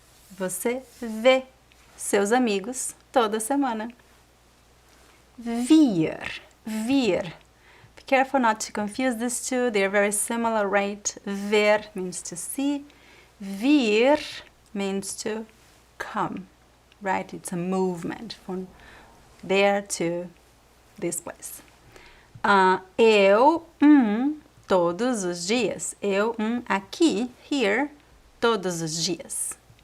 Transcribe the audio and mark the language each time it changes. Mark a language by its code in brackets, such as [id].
[pt] Você vê seus amigos toda semana. Vir. [en] Be careful not to confuse these two. They are very similar, right? Ver means to see. Vir means to come, right? It's a movement from there to this place. [pt] Eu, todos os dias. Eu, aqui, [en] here, [pt] todos os dias.